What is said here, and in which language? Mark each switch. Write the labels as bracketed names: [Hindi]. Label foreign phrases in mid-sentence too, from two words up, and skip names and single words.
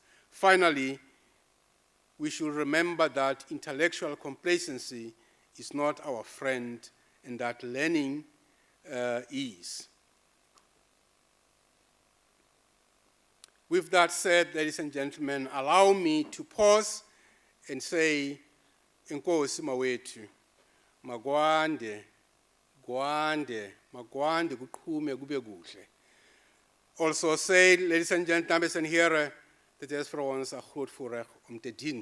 [English] Finally, we should remember that intellectual complacency is not our friend, and that learning is. With that said, ladies and gentlemen, allow me to pause and say, [Xhosa] Enkosi mawethu, magwande, gwande, magwande kuqhume kube kuhle. [English] Also say, ladies and gentlemen, [Afrikaans] dames en heren, dit is vir ons 'n groot voorreg om te dien.